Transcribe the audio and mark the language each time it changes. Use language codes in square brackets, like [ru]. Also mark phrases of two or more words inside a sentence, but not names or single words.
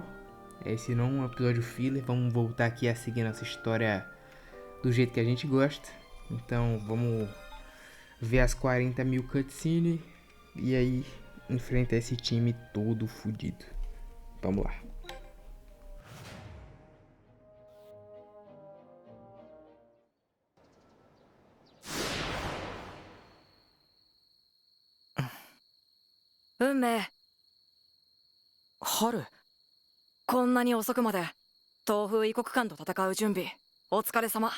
[pt] Esse não é um episódio filler, vamos voltar aqui a seguir nossa história do jeito que a gente gosta. Então vamos ver as 40 mil cutscenes e aí enfrentar esse time todo fudido. Vamos lá. [ja] Haru、こんなに遅くまで東風異国間と戦う準備お疲れ様。